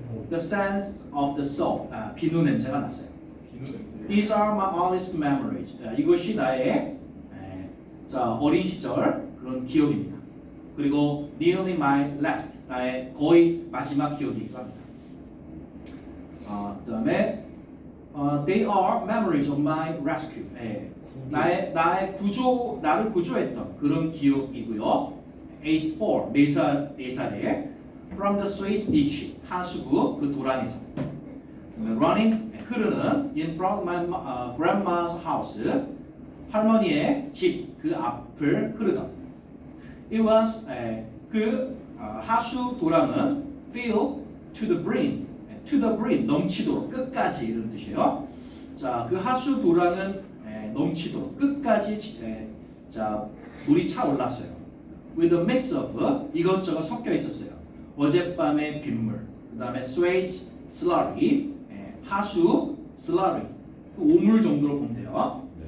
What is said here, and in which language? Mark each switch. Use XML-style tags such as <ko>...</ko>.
<en>The sense of the soul,</en> <ko>비누 냄새가 났어요.</ko> <en>These are my earliest memories.</en> <ko>이것이 나의 어린 시절 그런 기억입니다. 그리고</ko> <en>nearly my last,</en> <ko>나의 거의 마지막 기억이기도 합니다. 그 다음에</ko> <en>they are memories of my rescue.</en> <ko>나를 구조했던 그런 기억이고요.</ko> <en>Aged 4,</en> <ko>4살에</ko> <en>from the Suez ditch,</en> <ko>하수구 그 도랑에서</ko> <en>running,</en> <ko>흐르는</ko> <en>in front of my grandma's house,</en> <ko>할머니의 집 그 앞을 흐르던.</ko> <en>It was</en> <ko>그 하수 도랑은</ko> <en>filled to the brim,</en> <ko>넘치도록 끝까지 이런 뜻이에요. 자, 그 하수 도랑은 넘치도록 끝까지 물이 차올랐어요.</ko> <en>With a mix of</en> <ko>이것저것 섞여 있었어요. 어젯밤의 빗물, 그 다음에</ko> <en>sewage slurry,</en> <ko>하수 slurry, 오물 정도로 보면 돼요.</ko>